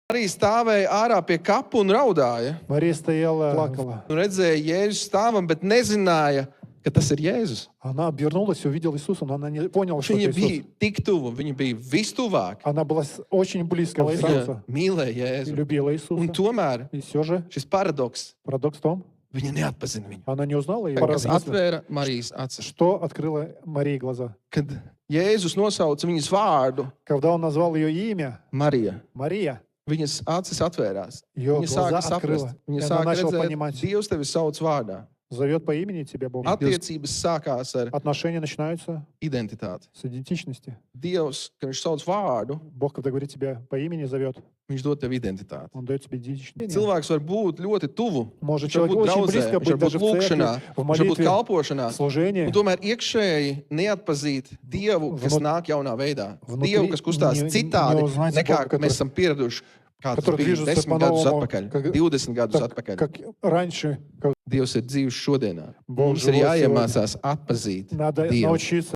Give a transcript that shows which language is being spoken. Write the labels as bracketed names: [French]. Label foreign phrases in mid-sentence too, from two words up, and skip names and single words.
[Latvian] Marija stāvēja ārā pie kapa un raudāja. [Russian] Мария стояла, плакала. [Latvian] Un redzēja Jēzu stāvam, bet nezināja, ka tas ir Jēzus. [Russian] Она обернулась и увидела Иисуса, но она не поняла, что [Latvian] Viņa [Russian] это [Latvian] bija [Russian] Иисус. [Latvian] tik tuvu, viņa bija vistuvāk. [Russian] Она была очень близко к Иисусу [Latvian] Viņa mīlēja [Russian] и [Latvian] Jēzu. [Russian] любила [Latvian] Un [Russian] Иисуса. [Latvian] tomēr [Russian] И все же [Latvian] šis paradoks, [Russian] парадокс в том, [Latvian] viņa неatpazina viņu. [Russian] она не узнала его. [Latvian] Kas atvēra Marijas acis. [Russian] Что открыло Марии глаза? [Latvian] Kad Jēzus nosauca viņas vārdu, [Russian] Когда он назвал ее имя, [Latvian] Marija, [Russian] Мария, [Latvian] viņas acis atvērās. [Russian] ее [Latvian] Viņa sāka [Russian] глаза [Latvian] saprast. [Russian] открыла. [Latvian] Viņa [Russian] И она [Latvian] sāka [Russian] начала [Latvian] redzēt, [Russian] понимать. [Latvian] Dievs tevi sauc vārdā. [Russian] Зовет по имени тебя Бог. [Latvian] Attiecības sākās ar [Russian] Отношения начинаются [Latvian] identitāti. [Russian] с идентичности. [Latvian] Dievs, kad viņš sauc vārdu, [Russian] Бог, когда говорит тебя по имени, зовет. [Latvian] viņš dod tev identitāti. [Russian] Он дает тебе идентичность. [Latvian] Cilvēks var būt ļoti tuvu. [Russian] Может [Latvian] Viņš var [Russian] человек [Latvian] būt [Russian] очень [Latvian] draudzē, [Russian] близко [Latvian] viņš var [Russian] быть даже [Latvian] būt [Russian] в [Latvian] lūkšanā, [Russian] церкви, в [Latvian] viņš var būt [Russian] молитве, [Latvian] kalpošanā. [Russian] в служении. [Latvian] Un tomēr iekšēji neatpazīt Dievu, kas nāk jaunā veidā. [Russian] Внутри [Latvian] Dievu, kas kustās [Russian] не [Latvian] citādi, [Russian] узнать [Latvian] nekā [Russian] Бога, [Latvian] mēs esam pieraduši. Kā tas [Russian] который [Latvian] bija [Russian] движется [Latvian] 10 gadus [Russian] по-новому, [Latvian] atpakaļ, [Russian] как- [Latvian] 20 gadus [Russian] Так, [Latvian] atpakaļ. [Russian] как раньше, как [Latvian] Dievs ir dzīvs šodienā. [Russian] Бог [Latvian] Mums ir [Russian] живой [Latvian] jāiemācās atpazīt [Russian] надо [Latvian] Dievu. [Russian] научиться